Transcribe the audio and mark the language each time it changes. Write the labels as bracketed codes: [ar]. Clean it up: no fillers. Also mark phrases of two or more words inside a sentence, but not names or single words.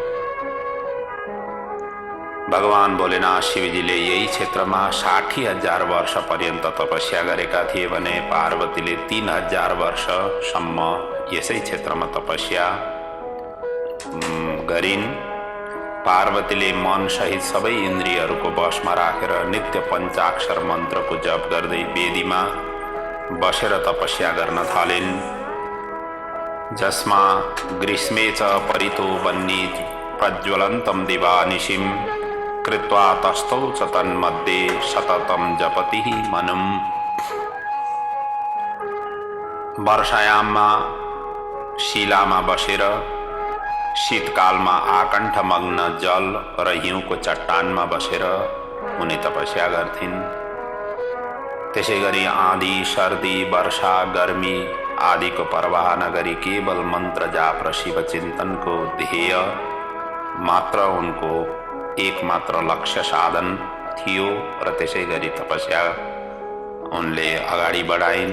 [ne] भगवान भोलेनाथ शिवजीले यही क्षेत्रमा 60,000 वर्ष पर्यन्त तपस्या गरेका थिए भने पार्वतीले 3,000 वर्षसम्म यसै क्षेत्रमा तपस्या गरिन्। पार्वतीले मन सहित सबै इन्द्रियहरूको वशमा राखेर नित्य पञ्चाक्षर मन्त्रको जप गर्दै वेदीमा बसेर तपस्या गर्न थालिन्। [sa] जसमा ग्रीष्मे च परितो वह्नि प्रज्वलन्तं दिवानिशिं कृत्वा तस्थौ च तन्मध्ये सततं जपति मनुम्। [ne] वर्षायाममा शिलामा बसेर शीतकालमा आकण्ठमग्न जल र हिउँको चट्टानमा बसेर उनी तपस्या गर्थिन्। त्यसै गरी आँधी, सर्दी, वर्षा, गर्मी आदिको परवाह नगरी केवल मन्त्र जाप र शिव चिन्तनको ध्येय मात्र उनको एकमात्र लक्ष्य साधन थियो र त्यसै गरी तपस्या उनले अगाडि बढाइन्।